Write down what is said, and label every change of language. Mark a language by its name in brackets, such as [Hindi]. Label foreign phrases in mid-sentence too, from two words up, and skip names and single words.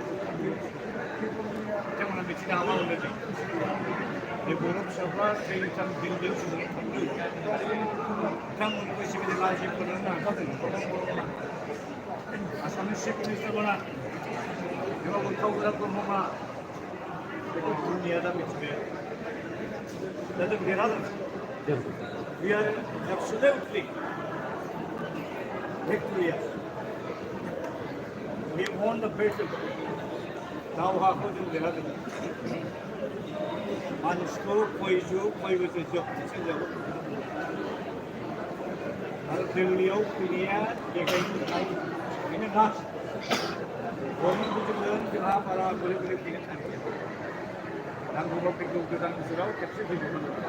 [Bodo] बिथांमोना मिथिनो हामा होनदों बे बर' फिसाफ्रा ट्रेनिटाम दिल्लीयाव सुबुं थांदों बिथांमोनखौ एसेबायदि लाजि फोरोंनो हाखादों आसामनि चिफ मिनिस्टारमोना एबा उद्धव ब्रह्मआ बेखौ दुनिया दा मिथिबाय दा जों देरहादों [English] We are absolutely victorious. We won the battle. [Bodo] दावहाखौ जों देरहादों मानसिखौ फैबोसो जोबथिजों आरो दिल्लीयाव फैनाया देखायनो थाखाय बेनो लास्ट गभर्नमेन्टफोरजों जोंहा बारा बोरै फैनो थांखिया नांगौबा फैगौ गोदान बोसोराव खेबसे फैगौमोन